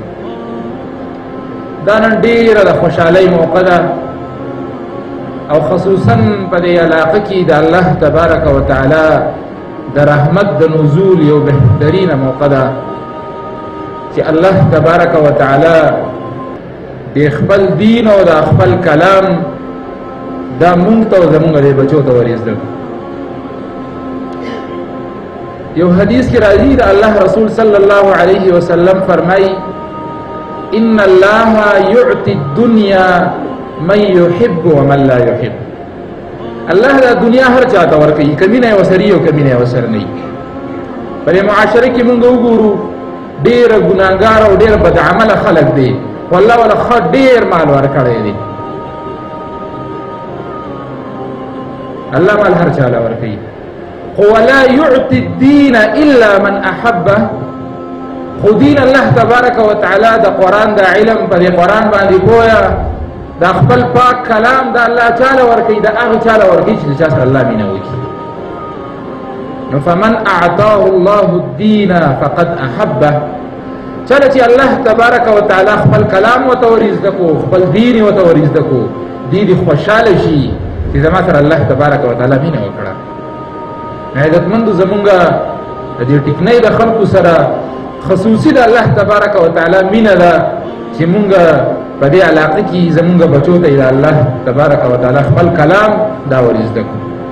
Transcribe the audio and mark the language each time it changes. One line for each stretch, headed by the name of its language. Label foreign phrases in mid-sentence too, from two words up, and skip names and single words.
Pashto: دا نن ډیره د خوشحالۍ موقع ده او خصوصا په دې علاقه کې د
Arabic: الله تبارک وتعالى
Pashto: د رحمت د نزول یو بهترینه موقع ده چې
Arabic: الله تبارک وتعالى
Pashto: د خپل دین او د خپل کلام دا مونږ ته زمونږ د بچو ته ورزده. یو حدیث کې راځي د الله رسول
Arabic: صلی الله علیه وسلم
Pashto: فرمایي:
Arabic: ان الله يعطي الدنيا من يحب ومن لا يحب.
Pashto: الله دا دنیا هر چاته ورکوي، کمی نه وسري او کمی نه وسر نه. په معاشره کې مونږ وګورو ډېر ګناګار او ډېر بد عمل خلک دي، والله ولا ډېر مال ورکړی دی. الله مال هر چاله ورکوي.
Arabic: ولا يعطي الدين الا من احبه.
Pashto: خو دین
Arabic: الله تبارک وتعالى
Pashto: د قرآن د علم په قرآن باندې پوهه دا خپل پاک کلام دا الله چاله ورکوي، دا هغه چاله ورکوي چې چا سره الله مینه وکړي.
Arabic: نو فمن اعطاه الله الدين فقد احبه.
Pashto: چله چې
Arabic: الله تبارک وتعالى
Pashto: خپل کلام وتورزده کو، خپل دین وتورزده کو، دې خوشاله شي چې زما سره الله تبارک وتعالى مینه وکړه. عزتمند زمونږه د دې ټکنۍ د خلکو سره خصوصي د
Arabic: الله تبارک وتعالى
Pashto: مینه ده چې مونږه په دې علاقه کې زمونږه بچو ته د
Arabic: الله تبارک وتعالى
Pashto: خپل کلام دا ورزده کو.